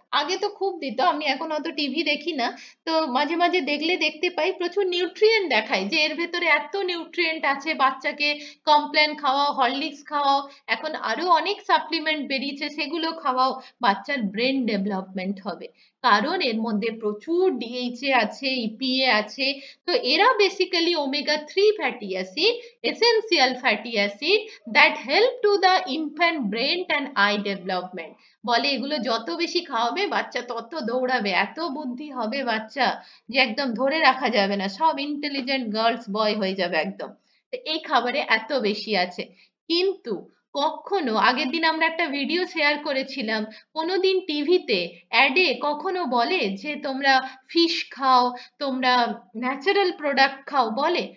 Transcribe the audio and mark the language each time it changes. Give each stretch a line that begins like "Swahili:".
Bangla: আগে তো খুব দিত, আমি এখন অত টিভি দেখি না। তো মাঝে মাঝে দেখলে দেখতে পাই প্রচুর নিউট্রিয়েন্ট দেখায়, যে এর ভেতরে এত নিউট্রিয়েন্ট আছে, বাচ্চাকে কমপ্ল্যান খাওয়াও, হরলিক্স খাওয়াও, এখন আরো অনেক সাপ্লিমেন্ট বেরিয়েছে, সেগুলো খাওয়াও, বাচ্চার ব্রেন ডেভেলপমেন্ট হবে। কারণ এর মধ্যে প্রচুর ডিএইচএ আছে, ইপিএ আছে।
English: তো এরা basically omega 3 fatty acid, essential fatty acid that help to the infant brain and eye development।
Bangla: বলে এগুলো যত বেশি খাওয়াবে বাচ্চা তত দৌড়াবে, এত বুদ্ধি হবে বাচ্চা যে একদম ধরে রাখা যাবে না, সব ইন্টেলিজেন্ট গার্লস বয় হয়ে যাবে একদম। তো এই খাবারে এত বেশি আছে। কিন্তু কখনো, আগের দিন আমরা একটা ভিডিও শেয়ার করেছিলাম, কোনোদিন টিভিতে অ্যাডে কখনো বলে যে তোমরা ফিশ খাও, তোমরা ন্যাচারাল প্রোডাক্ট খাও? বলে?